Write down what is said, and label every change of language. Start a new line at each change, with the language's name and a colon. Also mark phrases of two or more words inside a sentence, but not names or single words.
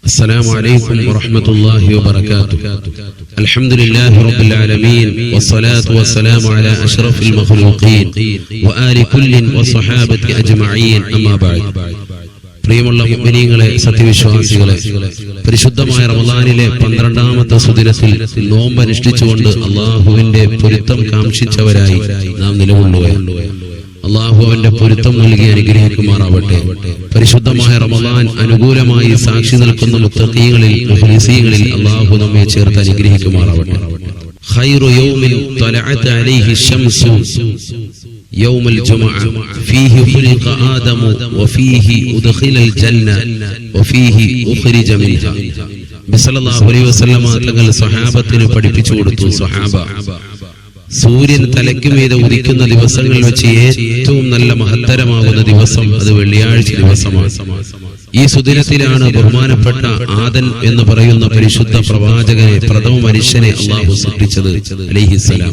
Arabic: السلام عليكم ورحمة الله وبركاته. الحمد لله رب العالمين والصلاة والسلام على أشرف المخلوقين وآل كل وصحابة أجمعين أما بعد.
Malayalam: പ്രിയമുള്ള മുഅ്മിനീങ്ങളെ, സത്യവിശ്വാസികളെ, പരിശുദ്ധമായ റമളാനിലെ 12ാമത്തെ സുദിനത്തിൽ നോമ്പ് അനുഷ്ഠിച്ചുകൊണ്ട് അല്ലാഹുവിന്റെ പൊരുത്തം കാംക്ഷിച്ചവരായി നാം നിലകൊള്ളുകയാണ്. അല്ലാഹു അവന്റെ പൊരുത്തം നൽകി അനുഗ്രഹിക്കുമാറാവട്ടെ. പരിശുദ്ധമായ റമളാൻ അനുകൂലമായി സാക്ഷി നിൽക്കുന്ന മുത്തഖീങ്ങളിൽ മുഖ്ലിസീങ്ങളിൽ അല്ലാഹു നമ്മെ ചേർത്ത് അനുഗ്രഹിക്കുമാറാവട്ടെ.
Arabic: خير يوم طلعت عليه الشمس يوم الجمعة فيه خلق آدم وفيه أدخل الجنة وفيه أخرج منها. صلى الله عليه وسلم
Malayalam: തങ്ങൾ സ്വഹാബത്തിന് പഠിപ്പിച്ചു കൊടുത്തു. സ്വഹാബ, സൂര്യൻ തലയ്ക്ക് മീതെ ഉദിക്കുന്ന ദിവസങ്ങൾ വെച്ച് ഏറ്റവും നല്ല മഹത്തരമാകുന്ന ദിവസം അത് വെള്ളിയാഴ്ച ദിവസമാണ്. ഈ സുദിനത്തിലാണ് ബഹുമാനപ്പെട്ട ആദൻ എന്ന് പറയുന്ന പരിശുദ്ധ പ്രവാചകനെ, പ്രഥമ മനുഷ്യനെ അല്ലാഹു സൃഷ്ടിച്ചത് അലൈഹിസ്സലാം.